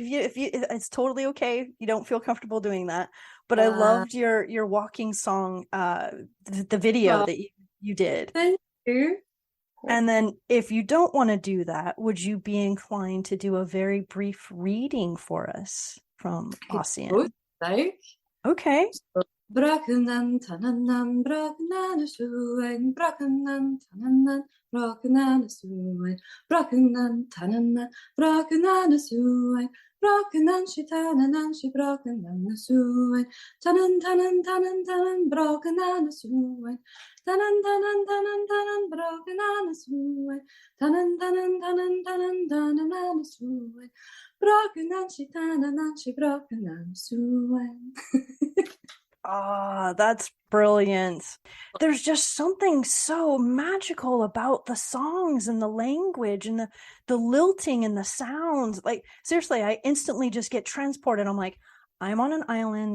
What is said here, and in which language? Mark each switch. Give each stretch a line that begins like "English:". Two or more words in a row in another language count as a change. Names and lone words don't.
English: If it's totally okay. You don't feel comfortable doing that. But I loved your walking song, the video that you did. Thank you. And then if you don't want to do that, would you be inclined to do a very brief reading for us from Ossian? Okay. Brakanan tananan brakanan suwen brakanan tananan brakanan suwen brakanan tananan brakanan suwen brakanan shitananan shi brakanan suwen tanan tanan tanan tanan brakanan suwen tanan tanan tanan tanan brakanan suwen tanan tanan tanan tanan tanan suwen brakanan shitananan shi brakanan suwen. Ah, that's brilliant. There's just something so magical about the songs and the language and the lilting and the sounds. Like, seriously, I instantly just get transported. I'm like, I'm on an island.